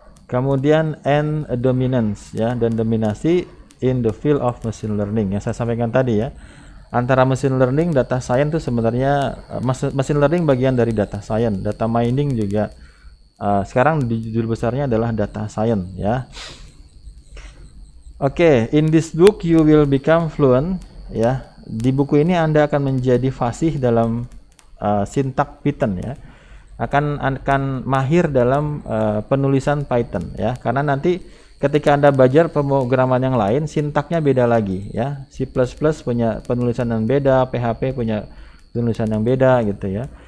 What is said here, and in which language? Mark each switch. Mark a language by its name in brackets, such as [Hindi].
[Indonesian] Kemudian [English] and dominance [Indonesian] ya, dan dominasi [English] in the field of machine learning [Indonesian] yang saya sampaikan tadi ya. Antara machine learning, data science itu sebenarnya machine learning bagian dari data science, data mining juga sekarang di judul besarnya adalah data science ya. [English] Oke, in this book you will become fluent ya. [Indonesian] Di buku ini Anda akan menjadi fasih dalam sintak Python ya. Akan mahir dalam penulisan Python ya. Karena nanti ketika Anda belajar pemrograman yang lain, sintaknya beda lagi ya. C++ punya penulisan yang beda, PHP punya penulisan yang beda gitu ya.